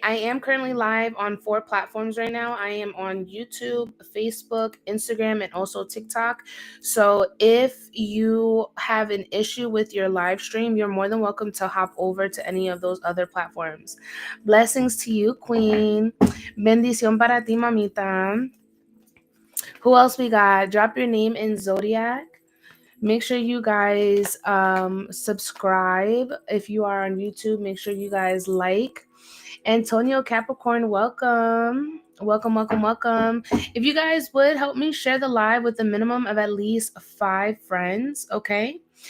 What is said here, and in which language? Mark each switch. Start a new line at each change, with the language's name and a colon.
English: I am currently live on 4 platforms right now. I am on YouTube, Facebook, Instagram, and also TikTok. So if you have an issue with your live stream, you're more than welcome to hop over to any of those other platforms. Blessings to you, Queen.
Spanish: Bendición para ti, mamita.
English: Who else we got? Drop your name in Zodiac. Make sure you guys subscribe. If you are on YouTube, make sure you guys like. Antonio Capricorn, welcome. Welcome, welcome, welcome. If you guys would help me share the live with a minimum of at least 5 friends, okay?